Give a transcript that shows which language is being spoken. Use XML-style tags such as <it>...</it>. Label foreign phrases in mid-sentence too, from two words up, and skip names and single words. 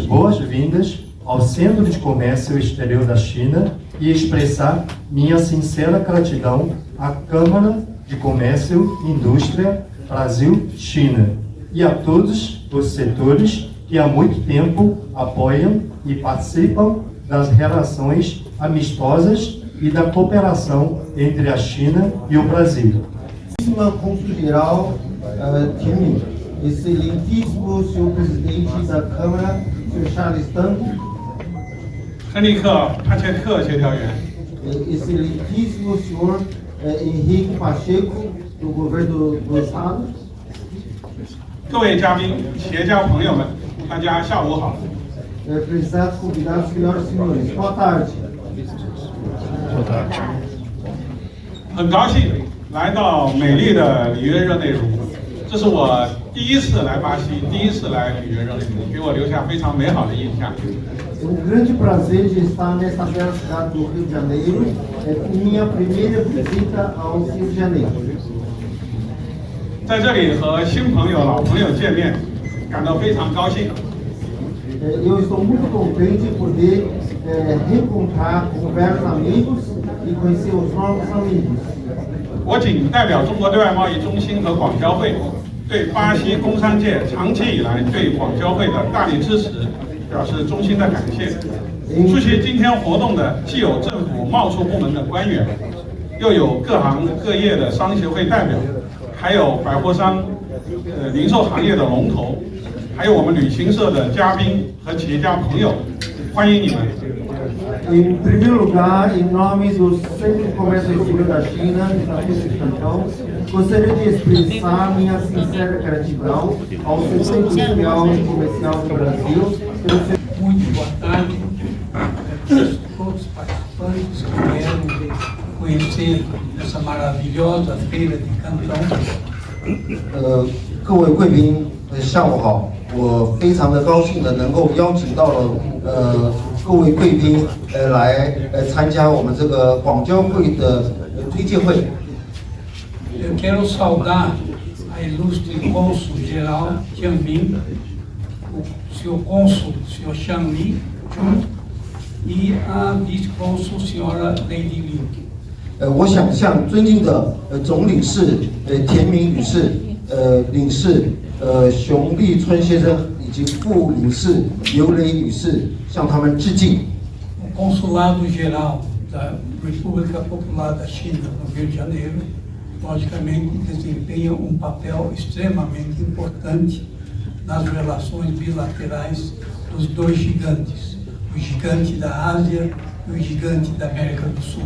<pt>boas-vindas ao Centro de Comércio Exterior da China e expressar minha sincera gratidão à Câmara de Comércio e Indústria Brasil-China e a todos os setores que há muito tempo apoiam e participam das relações amistosas e da cooperação entre a China e o Brasil. Consul-Geral Tian Ming, excelentíssimo senhor presidente da Câmara, senhor Charles Tang,</pt> <zh>亨利克·帕切特协调员，</zh> <pt>excelentíssimo senhor Henrique Pacheco, do governo do estado,</pt> <zh>各位嘉宾、企业家朋友们，大家下午好。</zh> <pt>prezados convidados, senhoras e senhores, boa tarde.</pt> <zh>很高兴来到美丽的里约热内卢，这是我第一次来巴西，第一次来里约热内卢，给我留下非常美好的印象。</zh> <pt>É grande prazer de estar nesta bela cidade do Rio de Janeiro, minha primeira visita ao Rio de Janeiro.</pt> <zh>在这里和新朋友、老朋友见面，感到非常高兴。</zh> <pt>Eu estou muito contente de poder reencontrar com velhos amigos e conhecer os novos amigos.</pt> <zh>我谨代表中国对外贸易中心和广交会，对巴西工商界长期以来对广交会的大力支持表示衷心的感谢。出席今天活动的既有政府贸促部门的官员，又有各行各业的商协会代表，还有百货商、零售行业的龙头，还有我们旅行社的嘉宾和企业家朋友，欢迎你们。</zh> <pt>Em primeiro lugar, em nome do Centro de Comércio Exterior da China, Estatuto de Cantão, gostaria de expressar minha sincera gratidão ao Setor Industrial e Comercial do Brasil pelo seu... Muito boa tarde a todos os participantes que vieram conhecer essa maravilhosa feira de Cantão.</pt> <zh>各位贵宾，下午好！我非常的高兴的能够邀请到了各位贵宾来参加我们这个广交会的推介会。</zh> <pt>Eu quero saudar a ilustre cônsul-geral Tian Ming, o senhor cônsul, senhor Xiang Li, e a vice-cônsul, senhora Lady Lin.</pt> <zh>我想向尊敬的总领事田明女士、领事熊立春先生以及副领事刘雷女士向他们致敬。</zh> <pt>O Consulado-Geral da República Popular da China, no Rio de Janeiro, logicamente desempenha papel extremamente importante nas relações bilaterais dos dois gigantes, o gigante da Ásia e o gigante da América do Sul.</pt>